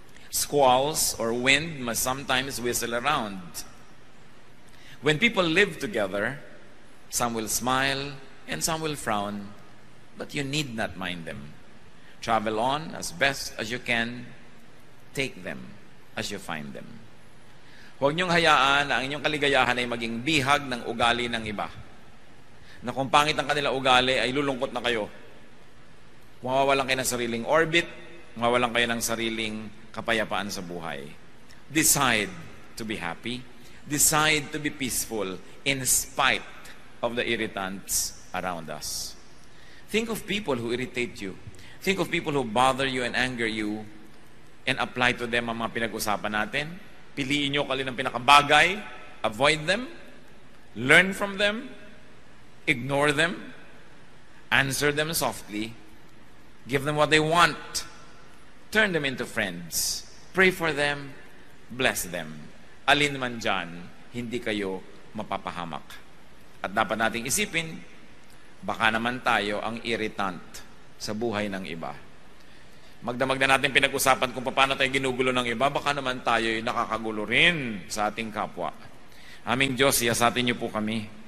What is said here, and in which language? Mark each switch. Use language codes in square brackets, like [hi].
[en] Squalls or wind must sometimes whistle around. When people live together, some will smile and some will frown, but you need not mind them. Travel on as best as you can. Take them as you find them. [tl] Huwag niyong hayaan na ang inyong kaligayahan ay maging bihag ng ugali ng iba. Na kung pangit ang kanila ugali, ay lulungkot na kayo. Mawawalan kayo ng sariling orbit, mawawalan kayo ng sariling kapayapaan sa buhay. [en] Decide to be happy. Decide to be peaceful in spite of the irritants around us. Think of people who irritate you. Think of people who bother you and anger you, and apply to them [tl] ang mga pinag-usapan natin. Piliin nyo kalin ang pinakabagay, [en] avoid them, learn from them, ignore them, answer them softly, give them what they want, turn them into friends, pray for them, bless them. [tl] Alin man dyan, hindi kayo mapapahamak. At dapat nating isipin, baka naman tayo ang irritant sa buhay ng iba. Magdamag na natin pinag-usapan kung paano tayo ginugulo ng iba, baka naman tayo ay nakakagulo rin sa ating kapwa. Aming Diyos, siyasatin niyo po kami.